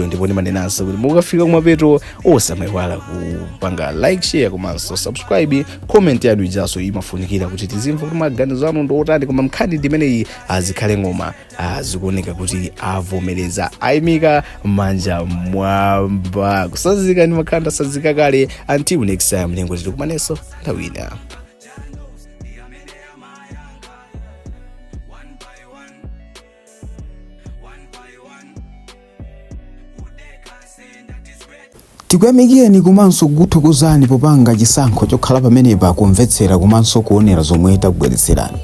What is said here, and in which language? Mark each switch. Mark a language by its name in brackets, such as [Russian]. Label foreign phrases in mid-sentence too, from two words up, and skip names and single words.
[Nyanja] Ndipo ndimanenanso kuti mukafika kumapeto osamayiwala kupanga [English] like, share [Nyanja] komanso subscribe. Comment yanu ijaso imafunikira kuti tizimva kuti maganizo anu ndiotani, koma nkhani ndimeneyi azikhale ng'oma azikuoneka kuti avomereza ayimika manja mwamba kusazika ndi makhanda sazika kale. [English] Until next time [Nyanja] mlengo tikumaneso ntawina. Tikuyamikeni komanso kuthokozani popanga chisankho chokhala pamenepa kumvetsera komanso kuonera zomwe takubweretserani.